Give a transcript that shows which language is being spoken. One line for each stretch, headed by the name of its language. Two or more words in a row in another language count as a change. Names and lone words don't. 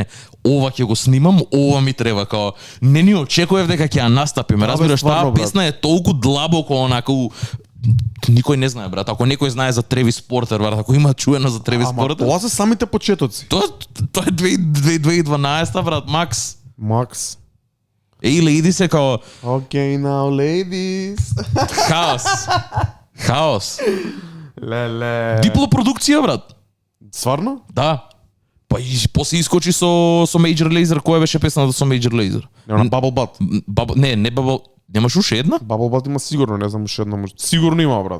Macedonian: Ова ќе го снимам, ова ми треба, као не ни очекував дека ќе ја настапиме. Разбираш, таа песна е толку длабоко онака никој не знае, брат. Ако некој знае за Тревис Портер, брат, ако има чуено за Тревис Портер. Тоа се самите почетоци. Тоа е 2012, брат, Макс. Hey Ladies е као
English: Okay now ladies.
Macedonian: Хаос. Леле. Диплопродукција, брат. Сварно? Да. Па и после искочи со Major Lazer, која беше песната со Major Lazer? На Bubble Butt. Не Bubble, немаш уште една? Bubble Butt има сигурно, не знам уште една. Сигурно има, брат.